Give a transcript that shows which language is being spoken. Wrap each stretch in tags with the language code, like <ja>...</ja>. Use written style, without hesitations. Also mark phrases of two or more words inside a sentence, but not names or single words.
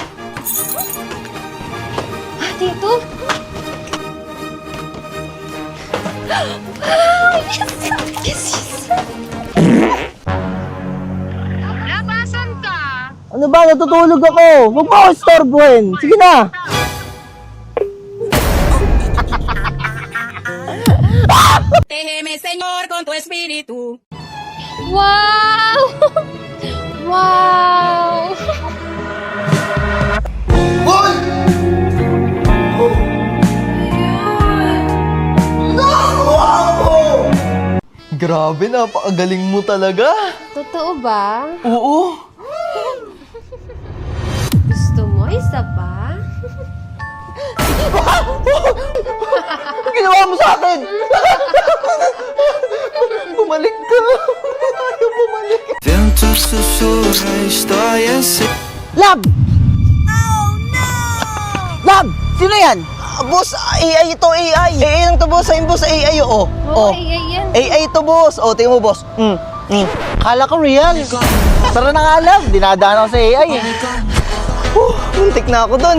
<tl>Ah, Tito! Ano ba? Natutulog ako! Huwag mo ako istorbohin! Sige na!</tl> <es>Protégeme, Señor, con tu espíritu.</es> <tl>Wow! Wow! Hoy! Wow! Grabe, napakagaling mo talaga! Totoo ba? Oo! Gusto mo isa pa? Ano ginawa mo sa akin? Bumalik ka! Ayaw bumalik!</tl> <it>Vento sussurra,</it> <es>estoy así.</es> <en>Lab! Oh no!</en> <tl>Lab! Sino yan? Boss, AI ito, AI! AI lang to, boss. Ayun, boss, AI, oo. Oo, AI yan. AI ito, boss. O, tingnan mo, boss. Kala ko real. Tara na nga, Lab. Dinadaan ako sa AI. Muntik na ako dun.</tl>